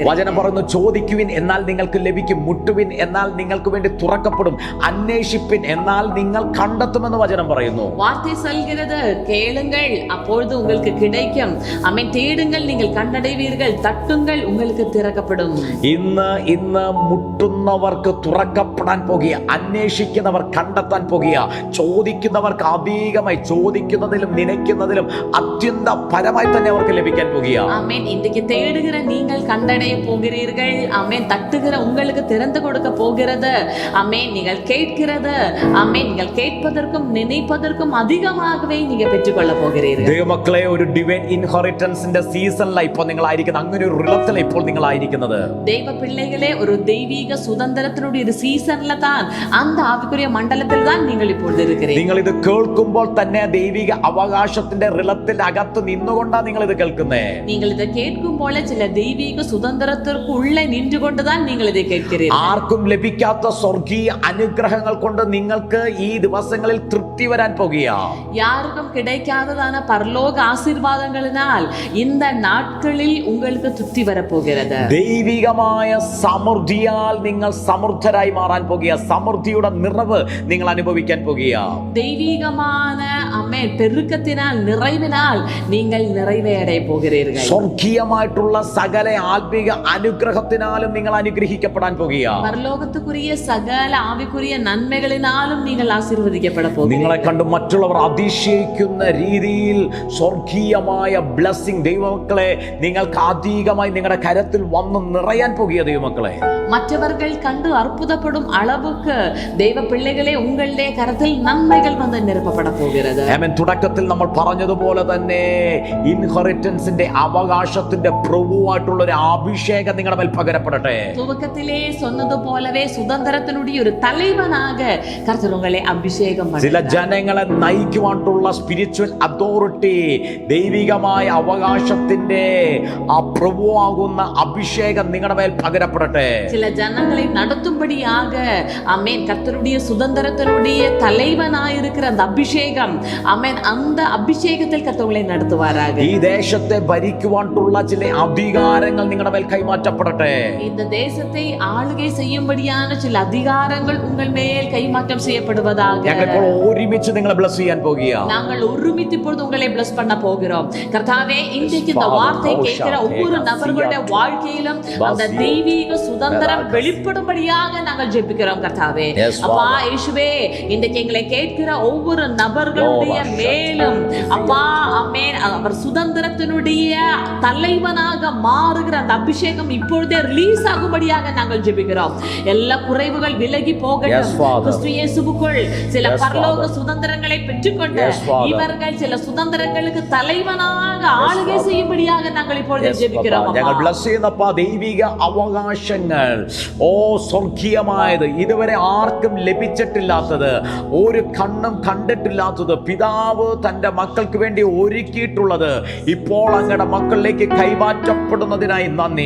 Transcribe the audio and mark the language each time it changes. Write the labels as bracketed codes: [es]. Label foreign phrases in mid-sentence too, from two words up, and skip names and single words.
[ml] വചനം പറയുന്നു, ചോദിക്കുവിൻ എന്നാൽ നിങ്ങൾക്ക് ലഭിക്കും, മുട്ടുവിൻ എന്നാൽ നിങ്ങൾക്ക് വേണ്ടി തുറക്കപ്പെടും, അന്വേഷിപ്പിൻ എന്നാൽ നിങ്ങൾ കണ്ടെത്തുമെന്ന് വചനം പറയുന്നു. [ta] வார்த்தை சொல்கிறது, கேளுங்கள் அப்பொழுது உங்களுக்கு கிடைக்கும். தேடுங்கள் நீங்கள் கண்டடைவீர்கள், தட்டுங்கள் உங்களுக்கு திறக்கப்படும். [ml] ഇന്ന് മുട്ടുന്നവർക്ക് തുറക്കപ്പെടാൻ പോകുക, അന്വേഷിക്കുന്നവർ കണ്ടെത്താൻ പോകുക, ചോദിക്കുന്നവർക്ക് അധികമായി, ചോദിക്കുന്നതിലും നനയ്ക്കുന്നതിലും അത്യന്ത പരമായി തന്നെ അവർക്ക് ലഭിക്കാൻ പോകുക. [ta] இன்றைக்கு தேடுகிற நீங்கள் கண்டடைய போகிறீர்கள். தட்டுகிற உங்களுக்கு திறந்து கொடுக்க போகிறது. நீங்கள் கேட்கிறது, நீங்கள் கேட்பதற்கும் நினைப்பதற்கும் அதிகமாகவே நீங்க பெற்றுக்கொள்ள போகிறீர்கள். [ml] ദൈവമക്കളെ, ഒരു [en] divine inheritance [ml] സീസണിലാണ് ഇപ്പോൾ നിങ്ങളായിരിക്കുന്നത്. അങ്ങനെ ഒരു റിലത്തിലാണ് ഇപ്പോൾ നിങ്ങളായിരിക്കുന്നത്. [ta] தேவ பிள்ளைகளே, ஒரு தெய்வீக சுதந்திரத்தினுடைய ஒரு சீசனில் தான், அந்த ஆவிக்குரிய மண்டலத்தில் தான் நீங்கள் இப்பொழுது இருக்கிறீர்கள். [ml] നിങ്ങൾ ഇത് കേൾക്കുമ്പോൾ തന്നെ ദൈവിക അവകാശത്തിന്റെ റിലത്തിൽ അകത്ത് നിന്നുകൊണ്ടാണ് നിങ്ങൾ ഇത് കേൾക്കുന്നത്. നിങ്ങൾ ഇത് കേൾക്കുമ്പോൾ [ta] போல சில தெய்வீக சுதந்திரத்திற்குள்ளே நின்று கொண்டுதான் நீங்கள் இதை கேட்கிறீர்கள். [ml] ആർക്കും ലഭിക്കാത്ത സ്വർഗീയ അനുഗ്രഹങ്ങൾ കൊണ്ട് നിങ്ങൾക്ക് ഈ ദിവസങ്ങളിൽ തൃപ്തി വരാൻ പോകുക. [ta] யாருக்கும் கிடைக்காததான பரலோக ஆசீர்வாதங்களினால் இந்த நாட்களில் உங்களுக்கு திருப்தி வரப்போகிறது. [ml] ദൈവികമായ സമൃദ്ധിയാൽ നിങ്ങൾ സമൃദ്ധരായി മാറാൻ പോകുക. സമൃദ്ധിയുടെ നിറവ് നിങ്ങൾ അനുഭവിക്കാൻ പോകുക. [ta] தெய்வீகமான ஆமென் பெருக்கத்தினால் நிறைவினால் நீங்கள் நிறைவை அடைய போகிறீர்கள். [ml] സ്വർഗീയമായിട്ടുള്ള സകല ആത്മീക അനുഗ്രഹത്തിനാലും നിങ്ങൾ അനുഗ്രഹിക്കപ്പെടാൻ പോകുക. പരലോകത്തുക്കുரிய സകല ആവിക്കുரிய നന്മകളിനാലും നിങ്ങൾ ആശീർവദിക്കപ്പെടാൻ പോകുക. നിങ്ങളെ കണ്ട് മറ്റുള്ളവർ അതിശയിക്കുന്ന രീതിയിൽ സ്വർഗീയമായ ബ്ലെസ്സിംഗ് ദൈവമക്കളെ നിങ്ങൾക്ക് അധികമായി നിങ്ങളുടെ കരത്തിൽ വന്ന് നിറയാൻ പോകുക. ദൈവമക്കളെ [ta] மற்றவர்கள் கண்டு அற்புதப்படும் அளவுக்கு தெய்வ பிள்ளைகளே உங்களுடைய கரத்தில் நன்மைகள் வந்து நிரப்பப்பட போகிறது. [ml] ആമേൻ. തുടക്കത്തിൽ നമ്മൾ പറഞ്ഞതുപോലെ തന്നെ ഇൻഹെറിറ്റൻസിന്റെ അവകാശത്തിന്റെ പ്രഭുവായിട്ടുള്ള ഒരു അഭിഷേകം നിങ്ങളുടെ മേൽ പകരപ്പെടട്ടെ. [ta] துவக்கத்திலே சொன்னது போலவே சுதந்திரத்தினுடைய ஒரு தலைவனாக கர்த்தர் உங்களை அபிஷேகம் ചില பண்ணுகிறார். [ml] ജനങ്ങളെ നയിക്കുവാനുള്ള [en] spiritual authority [ml] ദൈവികമായ അവകാശത്തിന്റെ ആ പ്രഭുവാകുന്ന അഭിഷേകം നിങ്ങളുടെ മേൽ പകരപ്പെടട്ടെ. [ta] சில ஜனங்களை நடத்தும்படியாக ஆமென் கர்த்தருடைய சுதந்திரத்தினுடைய தலைவனாயிருக்கிற அந்த அபிஷேகம் ஆமென் அந்த அபிஷேகத்தில் கர்த்தர்களை நடத்துவாராக. [ml] ഈ ദേശത്തെ ഭരിക്കുവാനുള്ള ചില അധികാരങ്ങൾ നിങ്ങളുടെ മേൽ കൈമാറ്റപ്പെടട്ടെ. [ta] இந்த தேசத்தை ஆளுகை செய்யும்படியான சில அதிகாரங்கள் உங்கள் மேல் கைமாற்றம் செய்யப்படுவதாக. [ml] ഞങ്ങളിപ്പോൾ ഒരുമിച്ച് നിങ്ങളെ ബ്ലസ് ചെയ്യാൻ പോകുക. [ta] நாங்கள் ஒருமித்து இப்பொழுது உங்களை bless பண்ண போகிறோம். கர்த்தாவே இன்றைக்கு இந்த வார்த்தை கேட்கிற ஒவ்வொரு நபர்களுடைய வாழ்க்கையிலும் அந்த தெய்வீக சுதந்திரம் வெளிப்படும்படியாக நாங்கள் ஜெபிக்கிறோம் கர்த்தாவே. அப்பா இயேசுவே இன்றைக்கு எங்களை கேட்கிற ஒவ்வொரு நபர்களுடைய மேலும் அப்பா ஆமென் அவர் சுதந்திரத்தினுடைய தலைவனாக மாறுகிற அந்த அபிஷேகம் இப்பொழுதே ரிலீஸ் ஆகும்படியாக நாங்கள் ஜெபிக்கிறோம். எல்லா குறைவுகள் விலகி போகட்டும். கிறிஸ்து இயேசுவுக்குள் சில பரலோக சுதந்திரங்களை பெற்றுக்கொண்டு இவர்கள் சில சுதந்திரங்களுக்கு தலைவனாக ஆளுகை செய்யும்படியாக நாங்கள் இப்பொழுது ஜெபிக்கிறோம். [ml] ഞങ്ങൾ ബ്ലസ് ചെയ്യുന്നപ്പ ദൈവിക അവകാശങ്ങൾ സ്വർഗീയമായത് ഇതുവരെ ആർക്കും ലഭിച്ചിട്ടില്ലാത്തത് ഒരു കണ്ണും കണ്ടിട്ടില്ലാത്തത് പിതാവ് തന്റെ മക്കൾക്ക് വേണ്ടി ഒരുക്കിയിട്ടുള്ളത് ഇപ്പോൾ അങ്ങയുടെ മക്കളിലേക്ക് കൈമാറ്റപ്പെടുന്നതിനായി നന്ദി.